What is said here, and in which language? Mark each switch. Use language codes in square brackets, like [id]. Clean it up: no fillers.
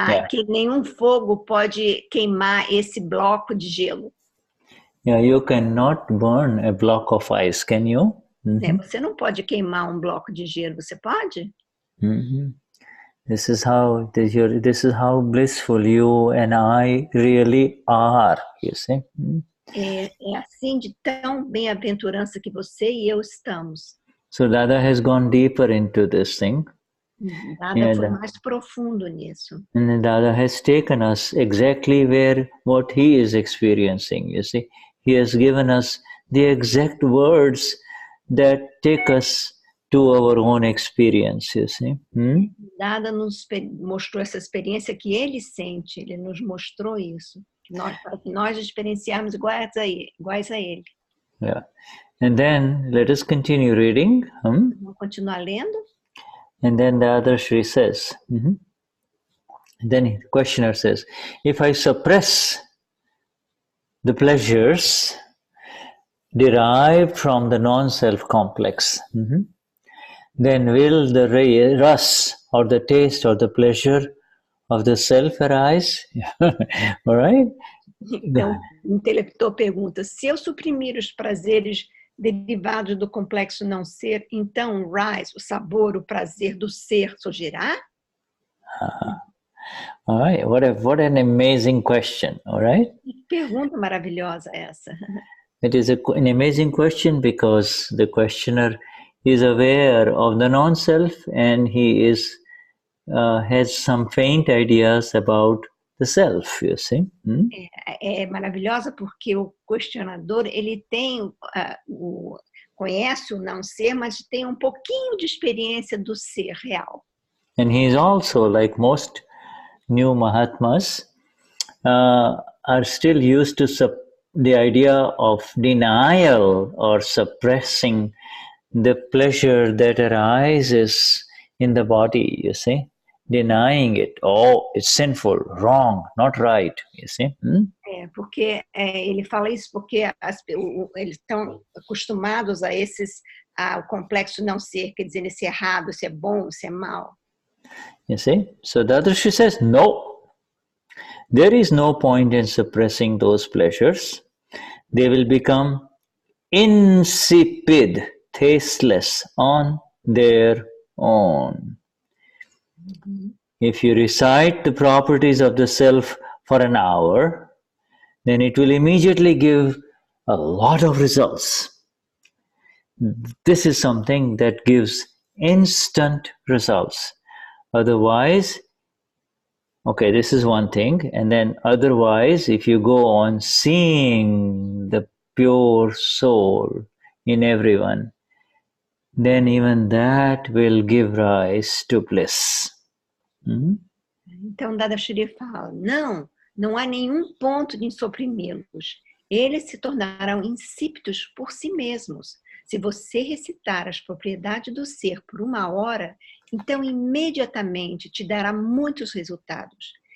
[pt] Que nenhum fogo pode queimar esse bloco de gelo. [en] Yeah, you cannot burn a block of ice, can you? [pt] Você não pode queimar bloco de gelo, você pode? [en] This is how blissful you and I really are, you see. [pt] É assim de tão bem-aventurança que você e eu estamos. [en] So Dada has gone deeper into this thing. [pt] Dada foi mais profundo nisso. [en] And Dada has taken us exactly what he is experiencing, you see. He has given us the exact words that take us to our own experience, you see. [pt] Dada nos mostrou essa experiência que ele sente, ele nos mostrou isso, para que nós experienciarmos iguais a ele. [en] Yeah. And then let us continue reading. [pt] Vamos continuar lendo. [en] And then the other Shri says, then the questioner says, if I suppress the pleasures derived from the non-self complex, then will the rus or the taste or the pleasure of the self arise? All right? [pt] Então, o intelector pergunta, se eu suprimir os prazeres derivados do complexo não ser, então o rise, o sabor, o prazer do ser surgirá? [en] All right, what an amazing question, all right? [pt] Que pergunta maravilhosa essa. [en] It is an amazing question because the questioner is aware of the non-self and he has some faint ideas about the self, you see. [pt] É maravilhosa porque o questionador, ele tem, conhece o não ser, mas tem pouquinho de experiência do ser real. [en] And he is also, like most new Mahatmas, are still used to the idea of denial or suppressing the pleasure that arises in the body, you see. Denying it. Oh, it's sinful, wrong, not right, you see. [pt] Porque ele fala isso porque eles estão acostumados ao complexo não ser, quer dizer, se é errado, se é bom, se é mal. [en] You see? So Dadashri says, no, there is no point in suppressing those pleasures. They will become insipid, tasteless on their own. If you recite the properties of the self for an hour, then it will immediately give a lot of results. This is something that gives instant results. Otherwise, okay, this is one thing. And then otherwise, if you go on seeing the pure soul in everyone, then even that will give rise to bliss. [pt] Então, Dadashri fala, não há nenhum ponto de suprimi-los. eles se tornarão insípidos por si mesmos. Se você recitar as propriedades do ser por 1 hora, então imediatamente te dará muitos resultados.